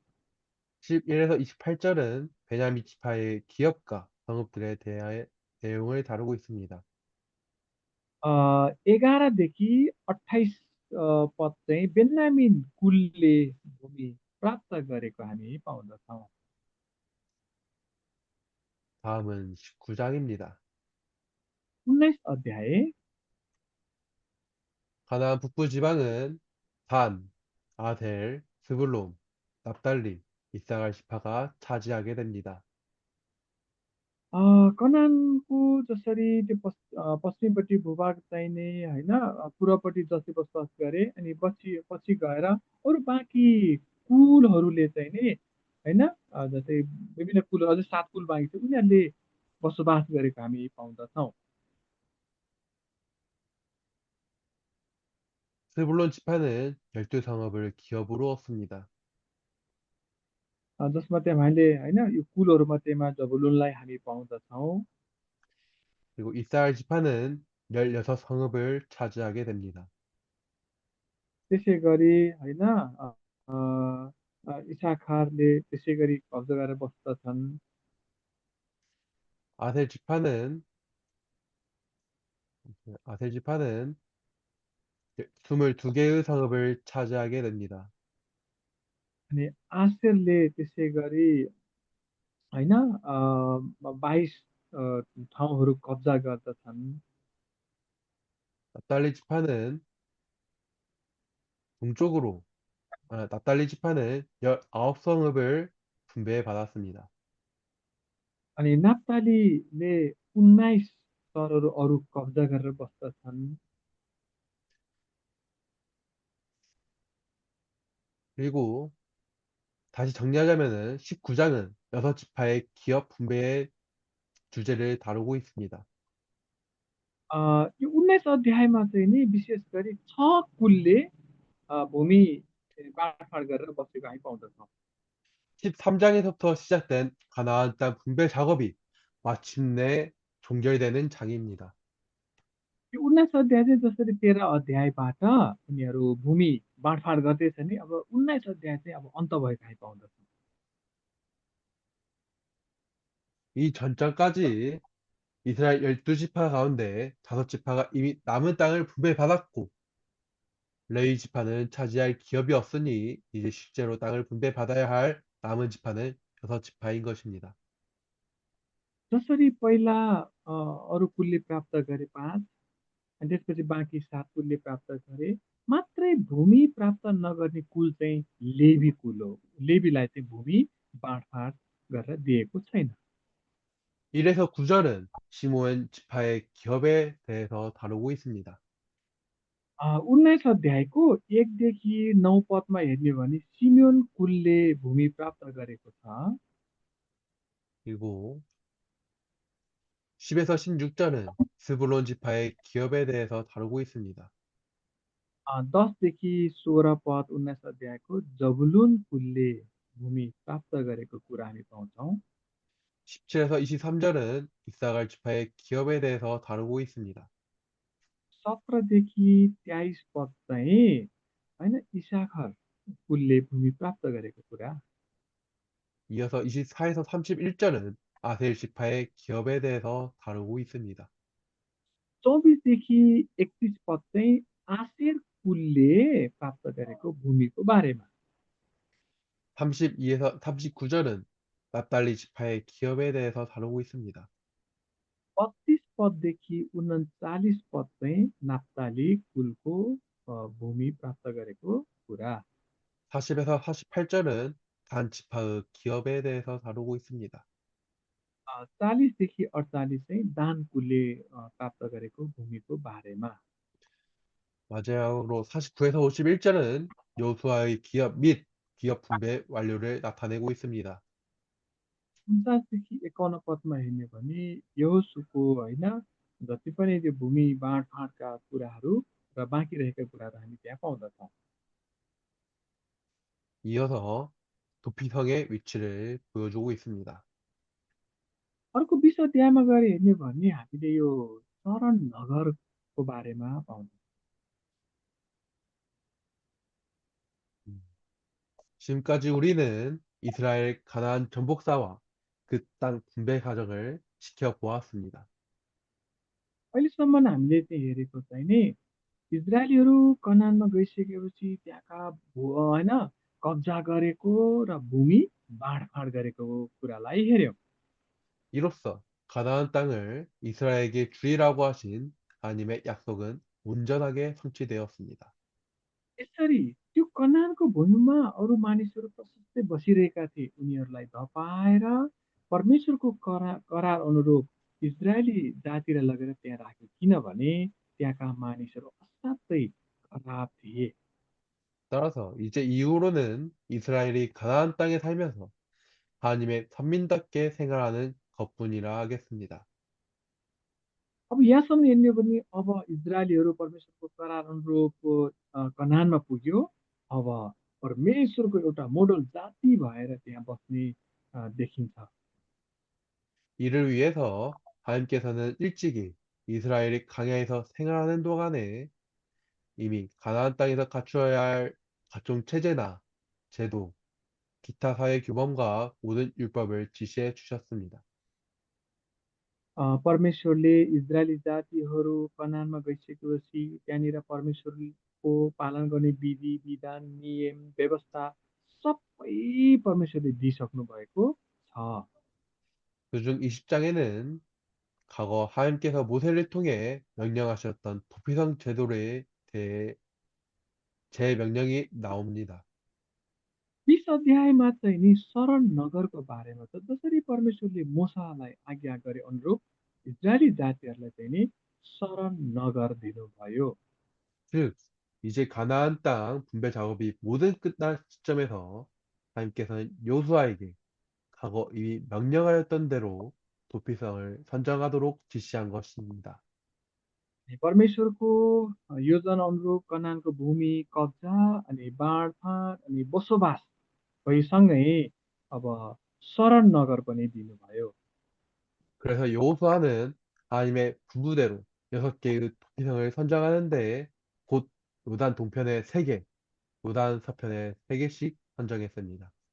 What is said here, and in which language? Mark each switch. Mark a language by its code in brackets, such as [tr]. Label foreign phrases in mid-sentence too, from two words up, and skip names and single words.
[ko] 11에서 28절은 베냐민 지파의 기업가 성읍들에 대해 내용을 다루고 있습니다. [ne] 11 देखि 28 पद चाहिँ बेन्यामिन कुलले भूमि प्राप्त गरेको हामी पाउँदछौँ। [ko] 다음은 19장입니다. [ne] 19 अध्याय [ko] 가나안 북부 지방은 단, 아델, 스불론, 납달리, 이사갈 지파가 차지하게 됩니다. [ne] कनानको जसरी त्यो पश्चिमपट्टि भूभाग चाहिने होइन पूर्वपट्टि जति बसोबास गरे अनि पछि पछि गएर अरू बाँकी कुलहरूले चाहिँ नि होइन जस्तै विभिन्न कुल अझै 7 कुल बाँकी छ उनीहरूले बसोबास गरेको हामी पाउँदछौँ। [ko] 스불론 지파는 12성읍을 기업으로 얻습니다. [ne] जसमध्ये हामीले होइन यो कुलहरूमध्येमा जबुलुनलाई हामी पाउँदछौँ। [ko] 그리고 이사갈 지파는 16성읍을 차지하게 됩니다. [ne] त्यसै गरी होइन इसाखारले त्यसै गरी कब्जा गरेर बस्दछन्। [ko] 아셀 지파는 아셀 지파는 22개의 성읍을 차지하게 됩니다. [ne] अनि आशेरले त्यसै गरी होइन 22 ठाउँहरू कब्जा गर्दछन्। [ko] 납달리 지파는 동쪽으로 납달리 지파는 19성읍을 분배해 받았습니다. [ne] अनि नाप्तालीले 19 सहरहरू अरू कब्जा गरेर बस्दछन्। [ko] 그리고 다시 정리하자면은 19장은 6지파의 기업 분배의 주제를 다루고 있습니다. [ne] यो 19 अध्यायमा चाहिँ नि विशेष गरी 6 कुलले भूमि बाँडफाँड गरेर बसेको हामी पाउँदछौँ। [ko] 13장에서부터 시작된 가나안 땅 분배 작업이 마침내 종결되는 장입니다. [ne] यो 19 अध्याय चाहिँ जसरी 13 अध्यायबाट उनीहरू भूमि बाँडफाँड गर्दैछ नि अब 19 अध्याय चाहिँ अब अन्त भएको हामी पाउँदछौँ। [ko] 이 전장까지 이스라엘 12지파 가운데 5지파가 이미 남은 땅을 분배받았고 레위 지파는 차지할 기업이 없으니 이제 실제로 땅을 분배받아야 할 남은 지파는 6지파인 것입니다. [ne] जसरी पहिला अरू कुलले प्राप्त गरे 5 अनि त्यसपछि बाँकी 7 कुलले प्राप्त गरे मात्रै भूमि प्राप्त नगर्ने कुल चाहिँ लेवी कुल हो। लेवीलाई चाहिँ भूमि बाँडफाँड गरेर दिएको छैन। [ko] 1에서 9절은 시므온 지파의 기업에 대해서 다루고 있습니다. [ne] 19 अध्यायको 1देखि 9 पदमा हेर्ने हो भने सिमेन कुलले भूमि प्राप्त गरेको छ। [ko] 그리고 10에서 16절은 스불론 지파의 기업에 대해서 다루고 있습니다. [ne] 10देखि 16 पद 19 अध्यायको जबुलुन कुलले भूमि प्राप्त गरेको कुरा हामी पाउँछौँ। [ko] 17에서 23절은 이사갈 지파의 기업에 대해서 다루고 있습니다. [ne] 17देखि 23 पद चाहिँ होइन इसाखर कुलले भूमि प्राप्त गरेको कुरा। [ko] 이어서 24에서 31절은 아셀 지파의 기업에 대해서 다루고 있습니다. [ne] 24देखि 31 पद चाहिँ आशेर कुलले प्राप्त गरेको भूमिको बारेमा। [ko] 32에서 39절은 납달리 지파의 기업에 대해서 다루고 있습니다. [ne] 32 पददेखि 39 पद चाहिँ नाप्ताली कुलको भूमि प्राप्त गरेको कुरा। [ko] 40에서 48절은 단 지파의 기업에 대해서 다루고 있습니다. [ne] 40देखि 48 चाहिँ दान कुलले प्राप्त गरेको भूमिको बारेमा। [ko] 마지막으로 49에서 51절은 여호수아의 기업 및 기업 분배 완료를 나타내고 있습니다. [ne] 49देखि 51 पदमा हेर्ने भने यहोशूको होइन जति पनि त्यो भूमि बाँडफाँडका कुराहरू र बाँकी रहेका कुराहरू हामी त्यहाँ पाउँदछौँ। [ko] 이어서 도피성의 위치를 보여주고 있습니다. [ne] अर्को 20 अध्यायमा गएर हेर्ने हो भने हामीले यो शरण नगरको बारेमा पाउँछौँ। 음. [ko] 지금까지 우리는 이스라엘 가나안 정복사와 그 땅 분배 과정을 지켜보았습니다. [ne] अहिलेसम्म हामीले चाहिँ हेरेको चाहिँ नि इजरायलीहरू कनानमा गइसकेपछि त्यहाँका होइन कब्जा गरेको र भूमि बाँडफाँड गरेको कुरालाई हेऱ्यौँ। [ko] 이로써 가나안 땅을 이스라엘에게 주리라고 하신 하나님의 약속은 온전하게 성취되었습니다. [ne] यसरी त्यो कनानको भूमिमा अरू मानिसहरू प्रशस्तै बसिरहेका थिए। उनीहरूलाई धपाएर परमेश्वरको करार अनुरूप इजरायली जातिलाई लगेर त्यहाँ राख्यो, किनभने त्यहाँका मानिसहरू असाध्यै खराब थिए। [ko] 따라서 이제 이후로는 इ스라엘이 가나안 땅에 살면서 하나님의 선민답게 생활하는 것뿐이라 하겠습니다. [ne] अब यहाँसम्म हेर्ने हो भने अब इजरायलीहरू परमेश्वरको करार अनुरूप कनानमा पुग्यो। अब परमेश्वरको एउटा मोडल जाति भएर त्यहाँ बस्ने देखिन्छ। [ko] 이를 위해서 하나님께서는 일찍이 이스라엘이 광야에서 생활하는 동안에 이미 가나안 땅에서 갖추어야 할 각종 체제나 제도, 기타 사회 규범과 모든 율법을 지시해 주셨습니다. [ne] परमेश्वरले इजरायली जातिहरू कनानमा गइसकेपछि त्यहाँनिर परमेश्वरको पालन गर्ने विधि विधान नियम व्यवस्था सबै परमेश्वरले दिइसक्नु भएको छ। [ko] 그중 20장에는 과거 하나님께서 모세를 통해 명령하셨던 도피성 제도에 대해 제명령이 나옵니다. [ne] 20 अध्यायमा चाहिँ नि शरण नगरको बारेमा छ, जसरी परमेश्वरले मोसालाई आज्ञा गरे अनुरूप इजरायली जातिहरूलाई चाहिँ नि शरण नगर दिनुभयो। [ko] 즉, 이제 가나안 땅 분배 작업이 모든 끝날 시점에서 하나님께서는 요수아에게 과거 이미 명령하였던 대로 도피성을 선정하도록 지시한 것입니다. [ne] परमेश्वरको योजना अनुरूप कनानको भूमि कब्जा अनि बाँडफाँड अनि बसोबास भइसँगै अब शरण नगर पनि दिनुभयो। [ko] 그래서 여호수아는 하나님의 분부대로 6개의 도피성을 선정하는데 곧 요단 동편에 3개, 요단 서편에 3개씩 선정했습니다.